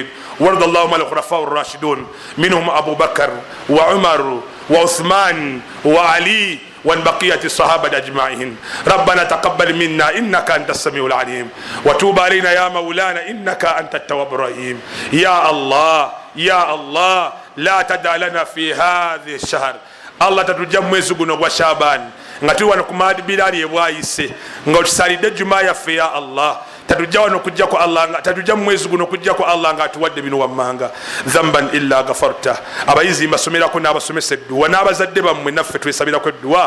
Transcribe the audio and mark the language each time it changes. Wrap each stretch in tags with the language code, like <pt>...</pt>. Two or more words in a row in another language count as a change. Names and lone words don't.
<ar>وارض اللهم عن الخلفاء الراشدون منهم أبو بكر وعمر وعثمان وعلي وعن بقية الصحابة أجمعين. ربنا تقبل منا إنك أنت السميع العليم وتوب علينا يا مولانا إنك أنت التواب الرحيم. يا الله يا الله لا تدع لنا في هذه الشهر</ar> <lg>Allah tatujja mwezi guno gwa Shaban nga tuli wano ku Maadi Bilaali ebwayise nga otusalidde Jumaa yaffe ya Allah. Tatujja wano kujja ko Allah nga tatujja mwezi guno kujja ko Allah nga atuwadde bino wammanga</lg> <ar>ذنبا إلا غفرته.</ar> <lg>Abayizi mbasomerako n'abasomesa edduwa n'abazadde bammwe naffe twesabirako edduwa.</lg>